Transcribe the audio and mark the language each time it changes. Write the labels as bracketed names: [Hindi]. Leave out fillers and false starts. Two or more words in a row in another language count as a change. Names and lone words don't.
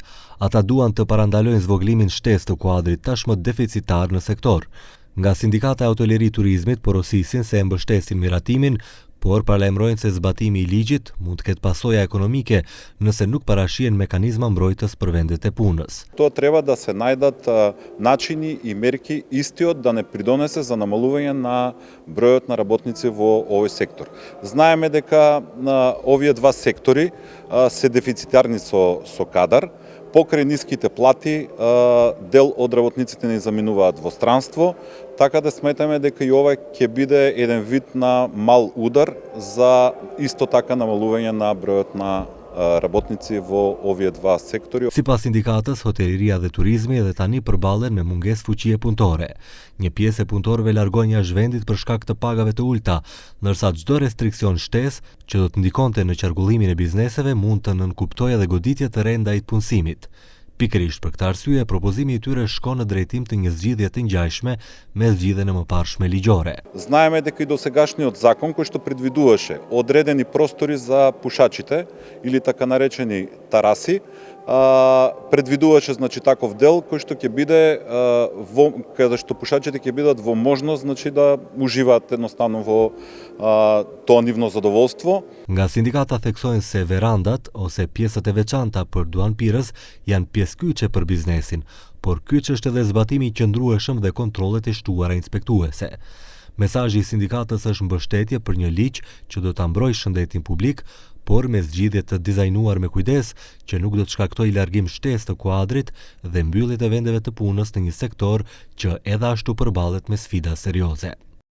[Albanian] Ata duan të parandalojnë zvogëlimin shtesë të kuadrit tashmë deficitar në sektor. Nga Sindikata e Hoteleri Turizmit porosisin se e mbështesin miratimin, por paralajmërojnë se zbatimi i ligjit mund të ketë pasoja ekonomike nëse nuk parashihen mekanizma mbrojtës për vendet e punës. [Macedonian] То треба да се најдат начини и мерки истиот да не придонесе за намалување на бројот на работници во овој сектор. Знаеме дека овие два сектори се дефицитарни со кадар. Покрај ниските плати, дел од работниците не заминуваат во странство, така да сметаме дека и ова ќе биде еден вид на мал удар за исто така намалување на бројот на работници во овие два сектори. [Albanian] Sipas sindikatës, hoteleria dhe turizmi edhe tani përballen me mungesë fuqie punëtore. Një pjesë e punëtorëve largon jashtë vendit për shkak të pagave të ulta, ndërsa çdo restriksion shtesë që do të ndikonte në qarkullimin e bizneseve mund të nënkuptojë edhe goditje të re ndaj punësimit. Pikërisht për këtë arsye, propozimi i tyre shkon në drejtim të një zgjidhje të ngjashme me zgjidhjen e mëparshme ligjore. [Macedonian] Знаеме дека и досегашниот закон кој што предвидуваше одредени простори за пушачите или така наречени тараси, предвидуваше таков дел кој што ќе биде каде што пушачите ќе бидат во можност да уживаат едноставно во тоа нивно задоволство. [Albanian] Nga sindikata theksojnë se verandat ose pjesët e veçanta për duanpirës janë pjesëkyçe për biznesin, por kyç është edhe zbatimi i qëndrueshëm dhe kontrollet e shtuara inspektuese. Mesazhi i sindikatës është mbështetje për një ligj që do ta mbrojë shëndetin publik, por me zgjidhje të dizajnuar me kujdes që nuk do të shkaktojë largim shtesë të kuadrit dhe mbylljet e vendeve të punës në një sektor që edhe ashtu përballet me sfida serioze.